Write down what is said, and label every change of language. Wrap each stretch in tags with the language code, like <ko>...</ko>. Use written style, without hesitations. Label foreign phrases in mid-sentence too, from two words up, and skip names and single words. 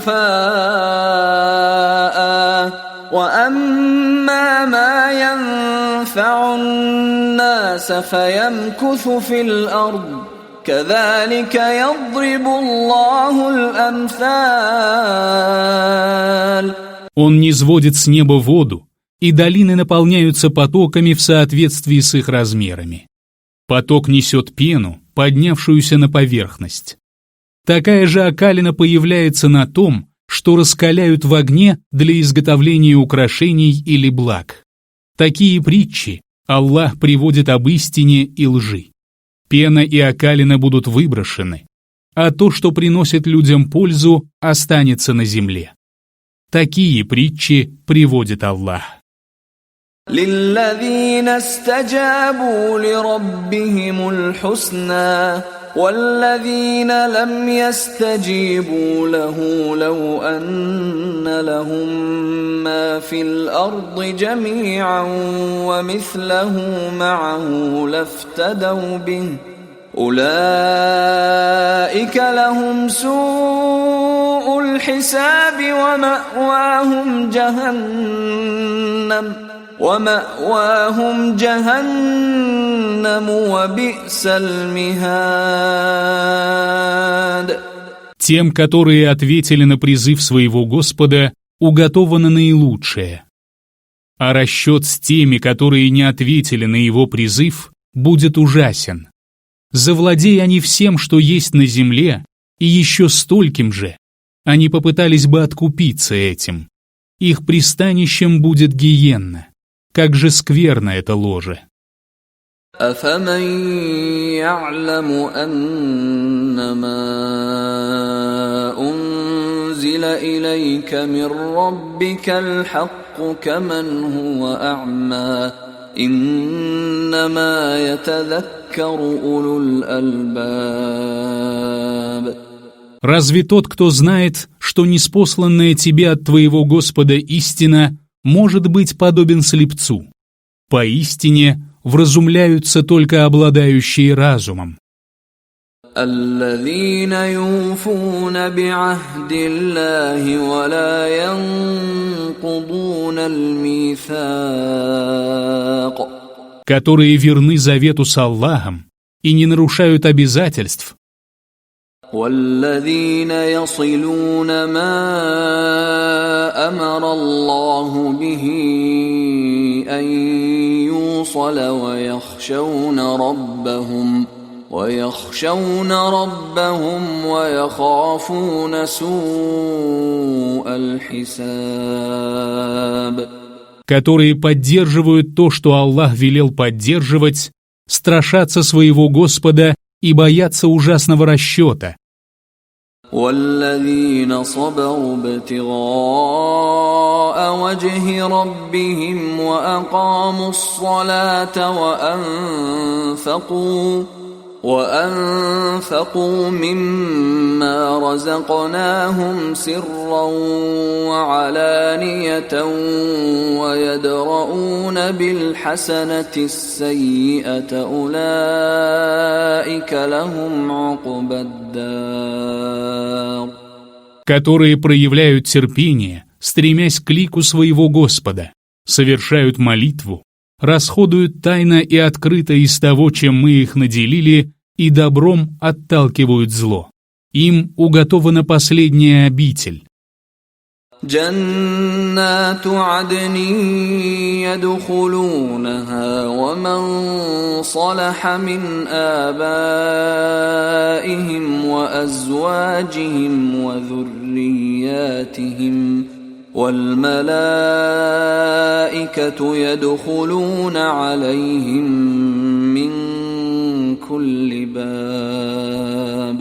<ar>جفاء وأما ما ينفع الناس فيمكث في الأرض كذلك يضرب الله الأمثال.</ar> <ru>Он низводит с неба воду, и долины наполняются потоками в соответствии с их размерами. Поток несет пену, поднявшуюся на поверхность. Такая же окалина появляется на том, что раскаляют в огне для изготовления украшений или благ. Такие притчи Аллах приводит об истине и лжи. Пена и окалина будут выброшены, а то, что приносит людям пользу, останется на земле. Такие притчи приводит Аллах.</ru> <ar>للذين استجابوا لربهم الحسنى والذين لم يستجيبوا له لو أن لهم ما في الأرض جميعا ومثله معه لافتدوا به أولئك لهم سوء سوء الحساب ومأواهم جهنم وبئس المهاد.</ar> <ru>Тем, которые ответили на призыв своего Господа, уготовано наилучшее. А расчет с теми, которые не ответили на его призыв, будет ужасен. Завладей они всем, что есть на земле, и еще стольким же, они попытались бы откупиться этим. Их пристанищем будет гиенна. Как же скверно это ложе!</ru> <ar>أفمن يعلم أنما أنزل إليك من ربك الحق كمن هو أعمى إنما يتذكر أولو الألباب.</ar> <ru>Разве тот, кто знает, что ниспосланная тебе от твоего Господа истина, может быть подобен слепцу? Поистине вразумляются только обладающие разумом.</ru> <ar>الذين يوفون بعهد الله ولا ينقضون الميثاق.</ar> <ru>Которые верны завету с Аллахом и не нарушают обязательств.</ru> <ar>والذين يصلون ما أمر الله به أن يوصل ويخشون ربهم ويخافون سوء الحساب.</ar> <ru>Которые поддерживают то, что Аллах велел поддерживать, страшатся своего Господа и боятся ужасного расчета.</ru> <ar>والذين صبروا ابتغاء وجه ربهم وأقاموا الصلاة وأنفقوا مما رزقناهم سرا وعلانية ويدرؤون بالحسنة السيئة أولئك لهم عقبى الدار.</ar> <ru>Которые проявляют терпение, стремясь к лику своего Господа, совершают молитву, расходуют тайно и открыто из того, чем мы их наделили, и добром отталкивают зло. Им уготована последняя обитель.</ru> <ar>جنات عدن يدخلونها ومن صلح من آبائهم وأزواجهم وذرياتهم والملائكة يدخلون عليهم من كل باب.</ar>